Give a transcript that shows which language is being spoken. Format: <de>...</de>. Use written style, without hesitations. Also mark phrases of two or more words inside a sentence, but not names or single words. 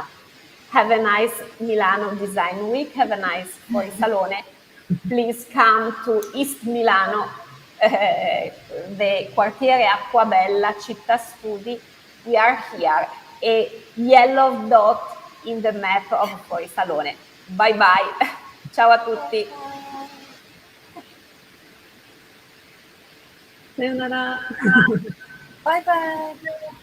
<en>Have a nice Milano Design Week, have a nice Fuori Salone. Please come to East Milano, the Quartiere Acquabella, Città Studi. We are here, a yellow dot in the map of Fuori Salone. Bye bye.</en> <it>Ciao a tutti.</it> <ja>さよなら。バイバイ。</ja>